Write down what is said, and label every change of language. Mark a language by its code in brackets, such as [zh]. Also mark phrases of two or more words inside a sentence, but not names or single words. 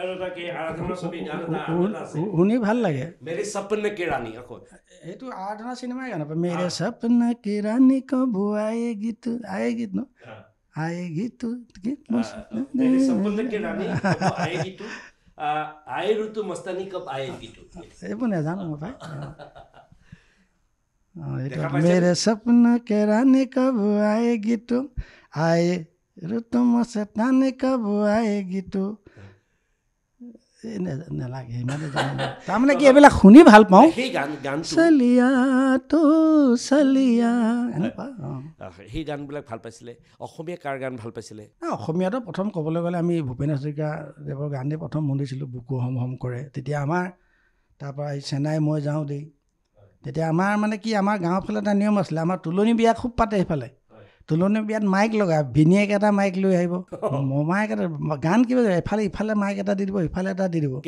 [as] শুনি ভাল লাগে এইটো আৰাধনা চিনেমাই গান [hi] मेरे सपना की रानी कब आएगी तू आएगी न आएगी तू [as] আয়েগি ন আয়েগি তু এইবোৰ নাজানো মই পাই [hi] मेरे सपना के रानी कब आएगी तू [as] आए ऋतु मस्तानी कब आएगी तू নালাগে ইমানে তাৰমানে কি এইবিলাক শুনি ভাল পাওঁ চলিয়া তো চলিয়া এনেকুৱা সেই গানবিলাক ভাল পাইছিলে অসমীয়া কাৰ গান ভাল পাইছিলে অসমীয়াটো প্ৰথম ক'বলৈ গ'লে আমি ভূপেন হাজৰিকাদেৱৰ গানেই প্ৰথম শুনিছিলোঁ বুকু হম হম কৰে তেতিয়া আমাৰ তাৰপৰা এই চেন্নাই মই যাওঁ দেই তেতিয়া আমাৰ মানে কি আমাৰ গাঁৱৰ ফালে এটা নিয়ম আছিলে আমাৰ তুলনি বিয়া খুব পাতে সেইফালে তুলনি বিয়াত মাইক লগায় ভিনিয়েক এটা মাইক লৈ আহিব মাইক এটা গান কিবা এফালে ইফালে মাইক এটা দি দিব ইফালে এটা দি দিব